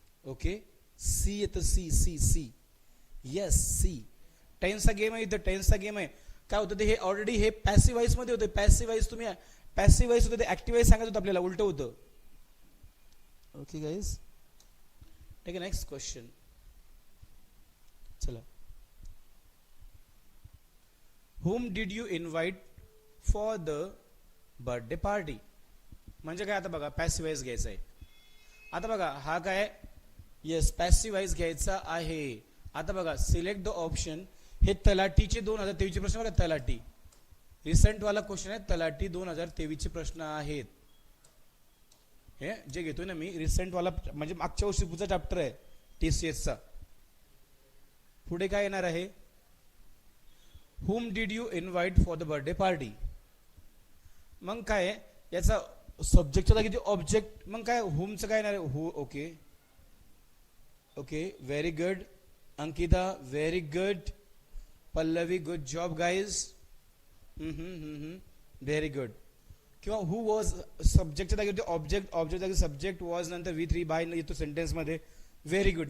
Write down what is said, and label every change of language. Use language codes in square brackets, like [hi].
[mr] Okay, C येतं, C yes C. टेन्सचा game आहे इथं, टेन्सचा गेम आहे. काय होतं ते हे ऑलरेडी हे पॅसिव्ह वॉइस मध्ये होतं. पॅसिव्ह वॉइस तुम्ही पॅसिव्ह वॉइस होतं ते ऍक्टिव्ह वॉइस सांगत होतं आपल्याला, उलटं होतं. [en] Okay guys, take a next question. [mr] चला, [en] whom did you invite for the birthday party. [mr] म्हणजे काय आता बघा पॅसिव्ह वॉइस घ्यायचा आहे. आता बघा हा काय येस पॅसिव्ह वॉइस घ्यायचा आहे. आता बघा सिलेक्ट द ऑप्शन. हे तलाठीचे 2023 चे प्रश्न बघा, तलाठी रिसेंट वाला क्वेश्चन आहे, तलाठी 2023 चे प्रश्न आहेत. हे जे घेतोय ना मी रिसेंट वाला म्हणजे मागच्या वर्षी पुढचा चॅप्टर आहे TCS चा. पुढे काय येणार आहे, [en] whom did you invite for the birthday party. [mr] मग काय याचा सब्जेक्टच्या जागी ऑब्जेक्ट. मग काय whomचं काय येणार आहे, [en] Who. Okay okay, very good Ankita, very good Pallavi, good job guys. Very good. [mr] किंवा हु वॉज सब्जेक्टच्या जागी ऑब्जेक्ट, ऑब्जेक्ट जागी सब्जेक्ट, वॉज नंतर V3 बाय येतो सेंटेन्स मध्ये. Very good.